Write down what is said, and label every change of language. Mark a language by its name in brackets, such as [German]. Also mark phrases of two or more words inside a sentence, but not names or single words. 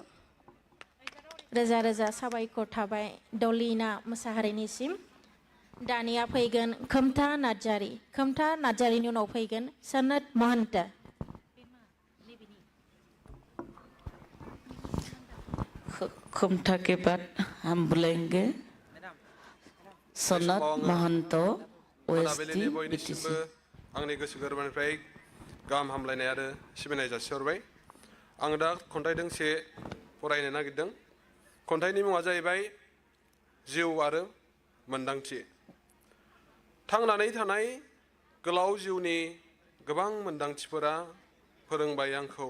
[Bodo] रोजा रोजा साबायखर थाबाय दलिना मोसाहारिनिसिम दानिया फैगोन खोमथा नार्जारिनि उनाव फैगोन सनत महन्त [Hindi] खोमथा के बाद हम बुलाएंगे सनत महंतो [Bodo] मोनाबिलिनि बयनिसिमबो आंनि गोसो गोरबोनिफ्राय गाहाम हामलायनाय आरो सिबिनाय जासिहरबाय आं दा खन्थाइ दोंसे फरायनो नागिरदों खन्थाइनि मुङा जाहैबाय जिउ आरो मोन्दांथि थांनानै थानाय गोलाव जिउनि गोबां मोन्दांथिफोरा फोरोंबाय आंखौ